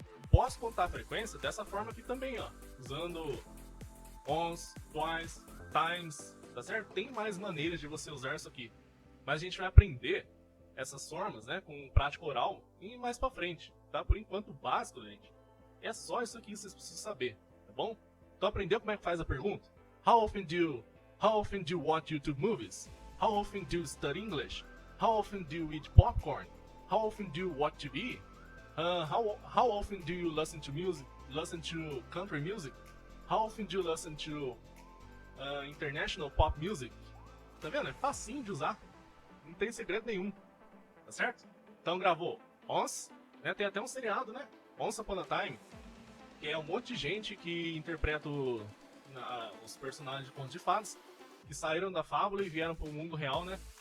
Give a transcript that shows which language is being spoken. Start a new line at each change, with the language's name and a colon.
Portuguese: Posso contar a frequência dessa forma aqui também, ó. Usando once, twice, times, tá certo? Tem mais maneiras de você usar isso aqui. Mas a gente vai aprender essas formas, né? Com prática oral e mais pra frente, tá? Por enquanto, o básico, gente, é só isso aqui que vocês precisam saber, tá bom? Então, aprendeu como é que faz a pergunta?
English: How often do you watch YouTube movies? How often do you study English? How often do you eat popcorn? How often do you watch TV? How often do you listen to music? Listen to country music? How often do you listen to international pop music?
Portuguese: Tá vendo? É facinho de usar. Não tem segredo nenhum. Tá certo? Então gravou Once, né? Tem até um seriado, né? Once Upon a Time, que é um monte de gente que interpreta os personagens de contos de fadas que saíram da fábula e vieram pro mundo real, né?